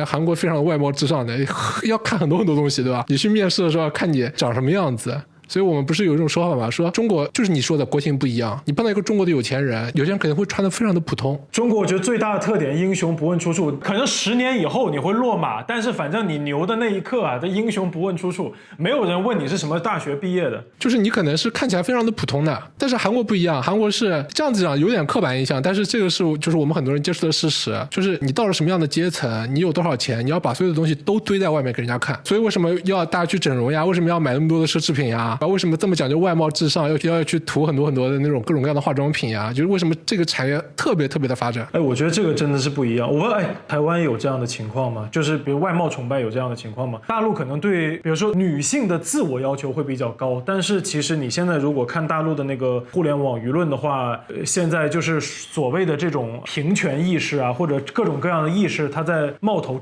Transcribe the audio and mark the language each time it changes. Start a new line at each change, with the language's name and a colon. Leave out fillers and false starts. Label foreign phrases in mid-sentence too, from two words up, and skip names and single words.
Chinese: 韓國非常外貌至上的，要看很多很多東西，對吧？你去面試的時候要看你長什麼樣子。所以我們不是有一種說法嗎？說中國就是你說的國情不一樣，你碰到一個中國的有錢人，有些人可能會穿得非常的普通。中國我覺得最大的特點，英雄不問出處。可能10年以後你會落馬，但是反正你牛的那一刻啊，這英雄不問出處，沒有人問你是什麼大學畢業的。就是你可能是看起來非常的普通的，但是韓國不一樣，韓國是這樣子講，有點刻板印象，但是這個是就是我們很多人接觸的事實，就是你到了什麼樣的階層，你有多少錢，你要把所有的東西都堆在外面給人家看。所以為什麼要大家去整容呀？為什麼要買那麼多的奢侈品呀？為什麼這麼講究外貌至上，要去塗很多很多的那種各種各樣的化妝品呀？就是為什麼這個產業特別特別的發展？我覺得這個真的是不一樣。我問，台灣有這樣的情況嗎？就是比如外貌崇拜有這樣的情況嗎？大陸可能對，比如說女性的自我要求會比較高，但是其實你現在如果看大陸的那個互聯網輿論的話，現在就是所謂的這種平權意識啊，或者各種各樣的意識，它在冒頭。